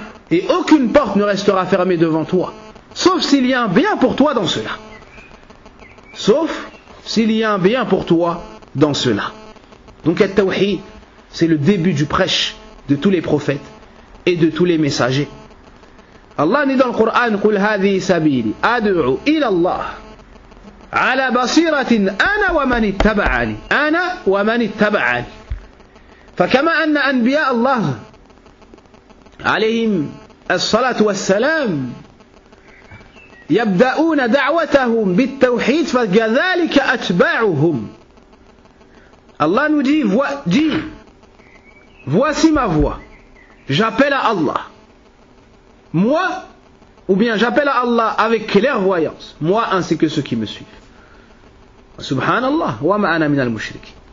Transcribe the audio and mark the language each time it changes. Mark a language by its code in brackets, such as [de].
[fr] Et aucune porte ne restera fermée devant toi. Sauf s'il y a un bien pour toi dans cela. Sauf s'il y a un bien pour toi dans cela. Donc le tawhid, c'est le début du prêche de tous les prophètes et de tous les messagers. Allah dit dans le Coran, [ar] قُلْ هَذِهِ سَبِيلِ أَدْعُو إِلَى اللَّهِ على بصيرة أنا ومن اتبعني أنا ومن اتبعني. فكما أن أنبياء الله عليهم الصلاة والسلام يبدأون دعوتهم بالتوحيد فكذلك أتباعهم. [fr] Allah nous dit, voici ma voix, j'appelle à Allah. Moi, ou bien j'appelle à Allah avec clairvoyance, moi ainsi que ceux qui me suivent. [ar] Subhanallah, wa ma'ana minal mushrikin.